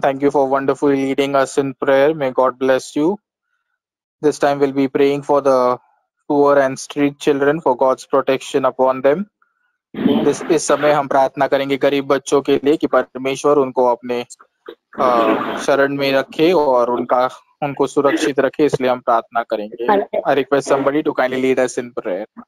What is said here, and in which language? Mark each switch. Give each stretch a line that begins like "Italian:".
English: Thank you for wonderfully leading us in prayer. May God bless you. This time we'll be praying for the poor and street children for God's protection upon them.
Hindi: इस समय हम प्रार्थना करेंगे गरीब बच्चों के लिए कि परमेश्वर उनको अपने शरण में रखे और उनको सुरक्षित रखे, इसलिए हम प्रार्थना करेंगे.
English: I request somebody to kindly lead us in prayer.